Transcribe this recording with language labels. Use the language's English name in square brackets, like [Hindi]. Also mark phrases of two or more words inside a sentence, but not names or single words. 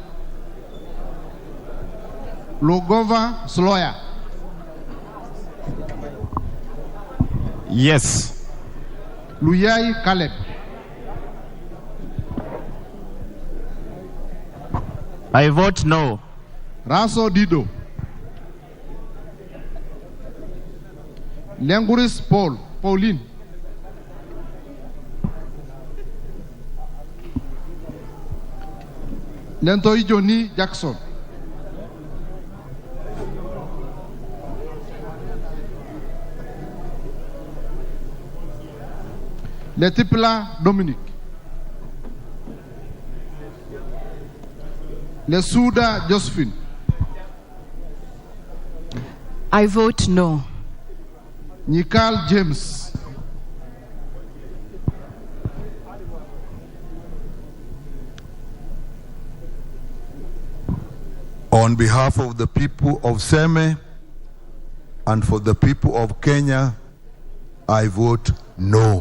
[English] Lugova Sloya. Yes. Luyai Caleb. I vote no. Raso Dido. Lenguris Pauline. Lentoi Johnny Jackson. Letipla Dominic. Lesuda Josephine. I vote no. Nikal James. On behalf of the people of Seme and for the people of Kenya, I vote no.